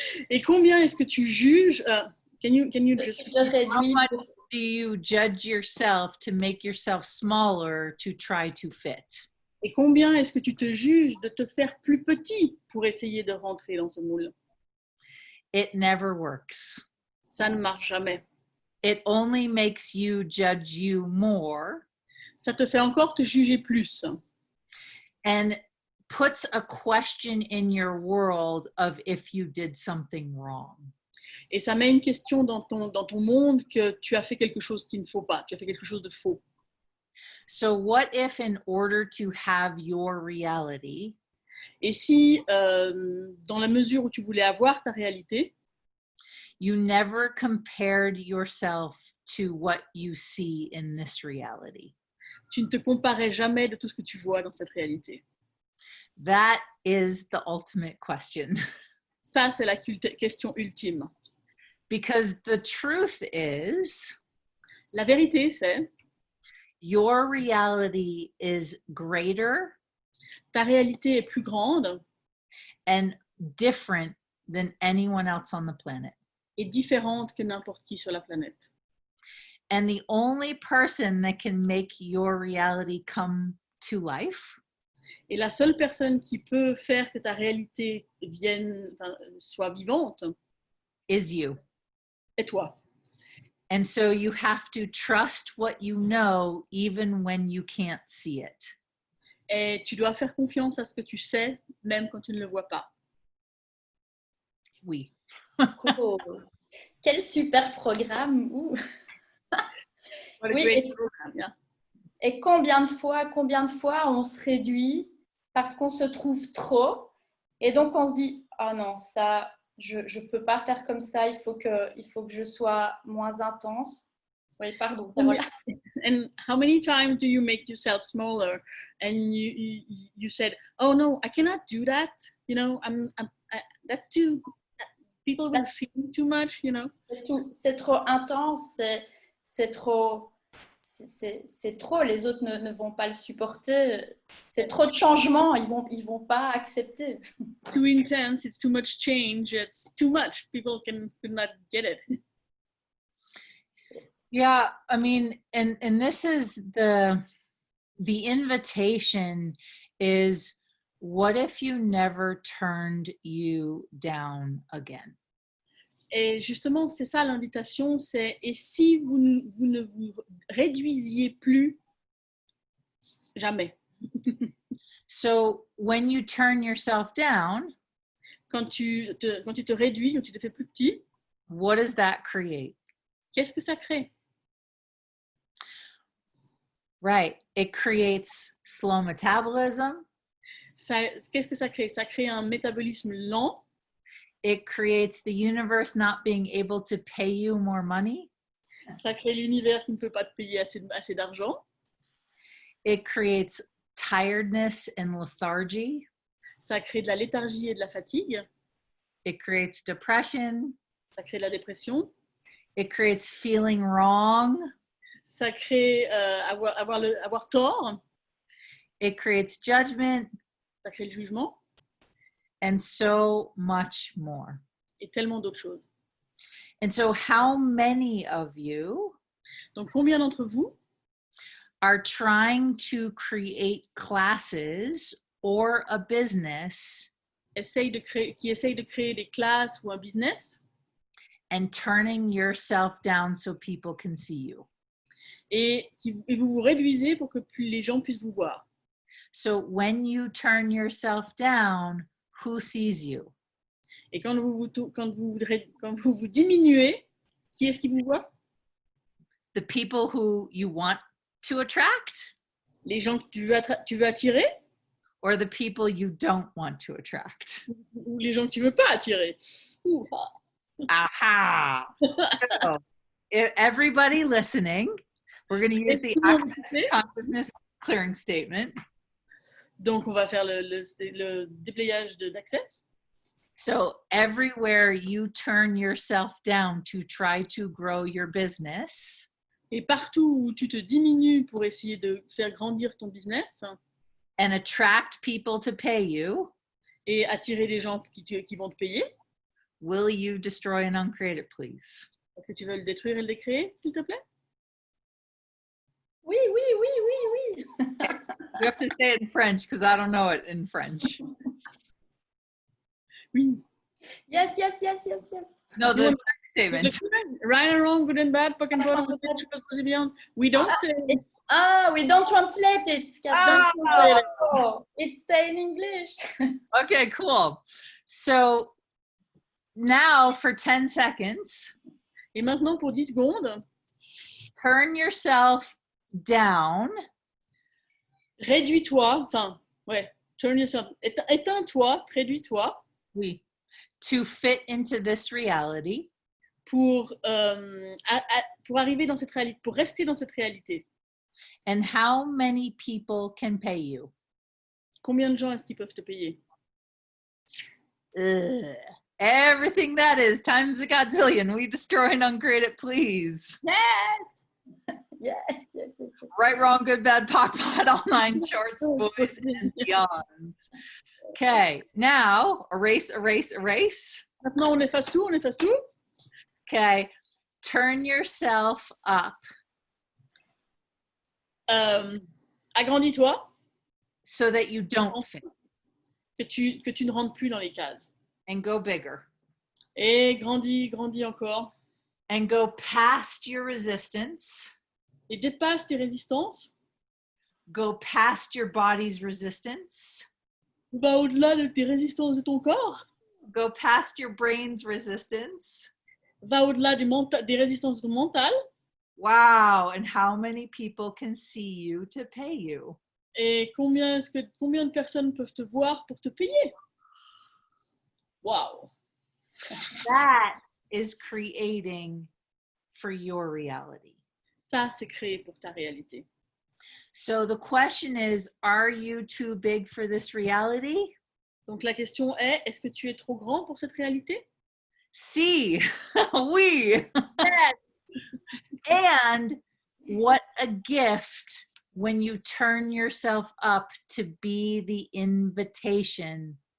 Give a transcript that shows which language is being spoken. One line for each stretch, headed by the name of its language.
French: Et combien est-ce que tu juges?
English: Can you just? How much do you judge yourself to make yourself smaller to try to fit?
French: Et combien est-ce que tu te juges de te faire plus petit pour essayer de rentrer dans ce moule?
English: It never works.
French: Ça ne marche jamais.
English: It only makes you judge you more.
French: Ça te fait encore te juger plus.
English: And puts a question in your world of if you did something wrong.
French: Et ça met une question dans ton monde que tu as fait quelque chose qu'il ne faut pas, tu as fait quelque chose de faux.
English: So what if in order to have your reality,
French: et si dans la mesure où tu voulais avoir ta réalité,
English: you never compared yourself to what you see in this reality?
French: Tu ne te comparais jamais de tout ce que tu vois dans cette réalité.
English: That is the ultimate question.
French: Ça, c'est la question ultime.
English: Because the truth is,
French: la vérité, c'est,
English: your reality is greater,
French: ta réalité est plus grande,
English: and different than anyone else on the planet.
French: Et différente que n'importe qui sur la planète.
English: And the only person that can make your reality come to life,
French: et la seule personne qui peut faire que ta réalité soit vivante,
English: is you.
French: Et toi.
English: And so you have to trust what you know even when you can't see it.
French: Et tu dois faire confiance à ce que tu sais, même quand tu ne le vois pas. Oui. Oh, quel super programme. Oui, et combien de fois on se réduit parce qu'on se trouve trop et donc on se dit oh non, ça je peux pas faire comme ça, il faut que je sois moins intense. Oui, pardon, Caroline.
English: And how many times do you make yourself smaller? And you said, "Oh no, I cannot do that. You know, that's too. People will see me too much. You know."
French: C'est trop intense, c'est trop, c'est trop. Les autres ne vont pas le supporter. C'est trop de changements, ils vont pas accepter.
English: Too intense. It's too much change. It's too much. People could not get it. Yeah, I mean, and this is the invitation is, what if you never turned you down again?
French: Et justement, c'est ça l'invitation, c'est et si vous ne vous réduisiez plus jamais.
English: So when you turn yourself down,
French: Quand tu te réduis, quand tu te fais plus petit,
English: what does that create?
French: qu'est-ce que ça crée?
English: Right. It creates slow metabolism.
French: Qu'est-ce que ça crée? Ça crée un métabolisme lent.
English: It creates the universe not being able to pay you more money.
French: Ça crée l'univers qui ne peut pas te payer assez d'argent.
English: It creates tiredness and lethargy.
French: Ça crée de la léthargie et de la fatigue.
English: It creates depression.
French: Ça crée de la dépression.
English: It creates feeling wrong.
French: Ça crée avoir tort.
English: It creates judgment.
French: Ça crée le jugement.
English: And so much more.
French: Et tellement d'autres choses.
English: And so how many of you
French: Donc, combien d'entre vous
English: are trying to create classes or a business
French: qui essayent de créer des classes ou un business
English: and turning yourself down so people can see you?
French: et vous vous réduisez pour que les gens puissent vous voir.
English: So when you turn yourself down, who sees you?
French: Et quand vous vous diminuez, qui est-ce qui vous voit?
English: The people who you want to attract,
French: Les gens que tu veux attirer
English: or the people you don't want to attract?
French: ou les gens que tu veux pas attirer?
English: Aha! So, if everybody listening, we're going to use the Access Consciousness Clearing Statement.
French: Donc, on va faire le déplayage d'Access.
English: So, everywhere you turn yourself down to try to grow your business,
French: Et partout où tu te diminues pour essayer de faire grandir ton business
English: and attract people to pay you,
French: et attirer des gens qui vont te payer,
English: will you destroy and uncreate it, please?
French: est-ce que tu veux le détruire et le décréer, s'il te plaît? Oui, oui, oui, oui, oui.
English: You have to say it in French because I don't know it in French.
French: Oui.
English: Yes, yes, yes, yes, yes. No, the clearing statement. Right and wrong, good and bad, pas and bottom, we don't say it. We don't translate it. Don't translate it. Oh, it stays in English. Okay, cool. So now for 10 seconds,
French: Et maintenant, pour 10 secondes,
English: turn yourself down.
French: Réduis-toi,
English: turn yourself,
French: éteins-toi, réduis-toi. Oui.
English: To fit into this reality.
French: Pour arriver dans cette réalité, pour rester dans cette réalité.
English: And how many people can pay you?
French: Combien de gens est-ce qu'ils peuvent te payer?
English: Everything that is times a godzillion. We destroy and uncreate it, please. Yes. Yes, yes, yes. Right, wrong, good, bad, POC, POD, all nine shorts, boys, and beyonds. Okay, now erase, erase, erase.
French: Maintenant, on efface tout,
English: Okay, turn yourself up.
French: Agrandis-toi.
English: So that you don't fit.
French: Que tu ne rentres plus dans les cases.
English: And go bigger.
French: Et grandis encore.
English: And go past your resistance.
French: Et dépasse tes résistances.
English: Go past your body's resistance.
French: Va au-delà de tes résistances de ton corps.
English: Go past your brain's resistance.
French: Va au-delà des résistances de ton mental.
English: Wow, and how many people can see you to pay you?
French: Et combien de personnes peuvent te voir pour te payer? Wow.
English: That is creating for your reality.
French: Ça, c'est créé pour ta réalité.
English: So the question is, are you too big for this reality?
French: Donc la question est-ce que tu es trop grand pour cette réalité? Si, oui.
English: Yes. And what a gift when you turn yourself up to be the invitation.